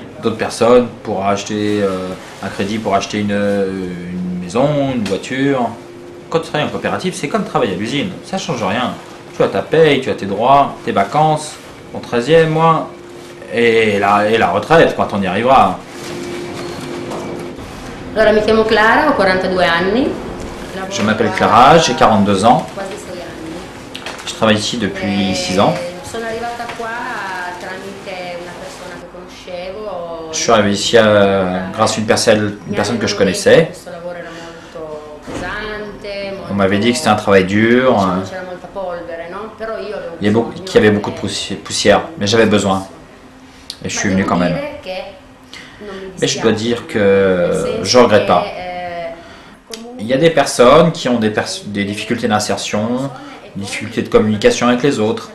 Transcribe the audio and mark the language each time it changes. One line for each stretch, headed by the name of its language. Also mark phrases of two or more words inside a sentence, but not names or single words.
French: D'autres personnes pourront acheter un crédit pour acheter une maison, une voiture. Quand tu travailles en coopérative, c'est comme travailler à l'usine, ça ne change rien. Tu as ta paye, tu as tes droits, tes vacances, ton 13e mois et la retraite quand on y arrivera.
Italian: Allora, mi chiamo Clara, ho 42 anni.
French: Je m'appelle Clara, j'ai 42 ans. Je travaille ici depuis 6 ans.
Italian: Sono arrivata qua tramite una persona che conoscevo.
French: Je suis arrivé ici grâce à une personne que je connaissais.
Italian: Questo lavoro era molto pesante.
French: On m'avait dit que c'était un travail dur,
Italian: C'era molta polvere, no? Però io avevo
French: qu'il y avait beaucoup de poussière, mais j'avais besoin. Et je suis venu quand même. Mais je dois dire que je ne regrette pas. Il y a des personnes qui ont des difficultés d'insertion, des difficultés de communication avec les autres.